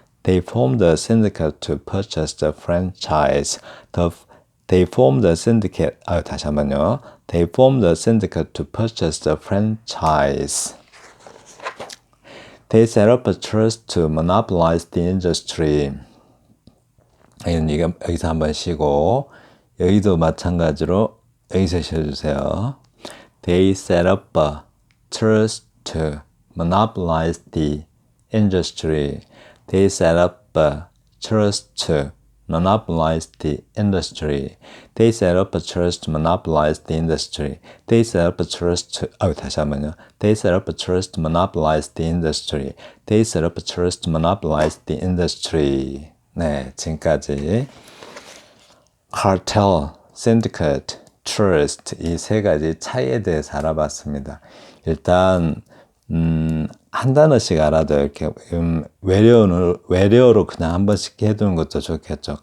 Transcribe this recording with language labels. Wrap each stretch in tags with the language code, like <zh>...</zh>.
<en>They formed a syndicate to purchase the franchise. They formed a syndicate.</en> <ko>다시 한번요.</ko> <en>They formed a syndicate to purchase the franchise. They set up a trust to monopolize the industry.</en> <ko>여기서 한번 쉬고 여기도 마찬가지로 여기서 쉬어주세요.</ko> <en>They set up a trust to monopolize the industry. They set up a trust to monopolize the industry. They set up a trust to monopolize the industry. They set up a trust to</en> <ko>다시 한번요.</ko> <en>They set up a trust to monopolize the industry. They set up a trust to monopolize the industry.</en> <ko>네, 지금까지 cartel, syndicate, trust 이 세 가지 차이에 대해서 알아봤습니다. 일단 한 단어씩 알아도 이렇게 외래어로 그냥 한 번씩 해두는 것도 좋겠죠.</ko>